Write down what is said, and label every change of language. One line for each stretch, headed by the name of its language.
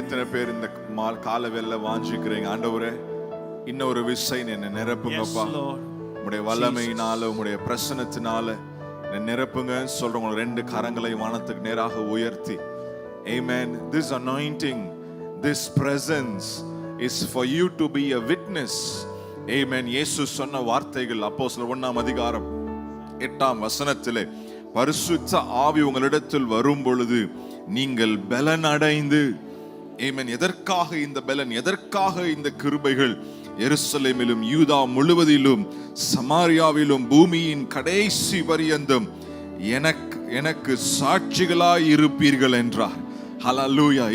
Tamil: எத்தனை பேர் இந்த கால வேளையில வாஞ்சிக்கிறீங்க, ஆண்டவரே இன்னொரு விசை என்னை நிரப்புங்கப்பா, உங்களுடைய வல்லமையினால உங்களுடைய பிரசன்னத்தினால என்னை நிரப்புங்க சொல்றவங்க ரெண்டு கரங்களை வானத்துக்கு நேராக உயர்த்தி Amen.
English: This anointing, this presence is for you to be a witness. Amen.
Tamil: இயேசு சொன்ன வார்த்தைகள் அப்போஸ்தலர் 1ஆம் அதிகாரம் 8ஆம் வசனத்திலே, பரிசுத்த ஆவி உங்களிடத்தில் வரும் பொழுது நீங்கள் பலன் அடைந்து. Amen. எதற்காக இந்த பலன், எதற்காக இந்த கிருபைகள்? எருசலேமிலும் யூதா முழுவதிலும் சமாரியாவிலும் பூமியின் கடைசி பரியந்தம் எனக்கு சாட்சிகளாய் இருப்பீர்கள் என்றார். Hallelujah.